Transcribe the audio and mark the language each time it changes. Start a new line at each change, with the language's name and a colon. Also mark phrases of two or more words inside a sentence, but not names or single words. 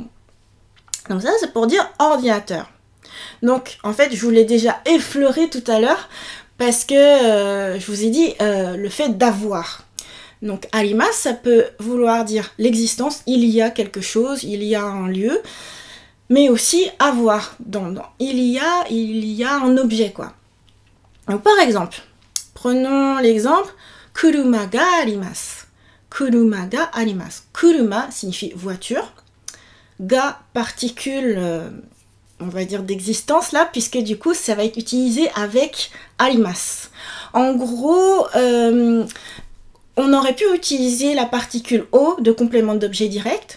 French: Donc ça, c'est pour dire ordinateur. Donc, en fait, je vous l'ai déjà effleuré tout à l'heure, parce que je vous ai dit le fait d'avoir. Donc, arimasu, ça peut vouloir dire l'existence, il y a quelque chose, il y a un lieu, mais aussi avoir. Il y a un objet, quoi. Donc, par exemple, prenons l'exemple
Japanese: 車があります. 車があります.
French: Kuruma signifie voiture. Ga, particule, on va dire d'existence là, puisque du coup ça va être utilisé avec arimasu. En gros, on aurait pu utiliser la particule o de complément d'objet direct.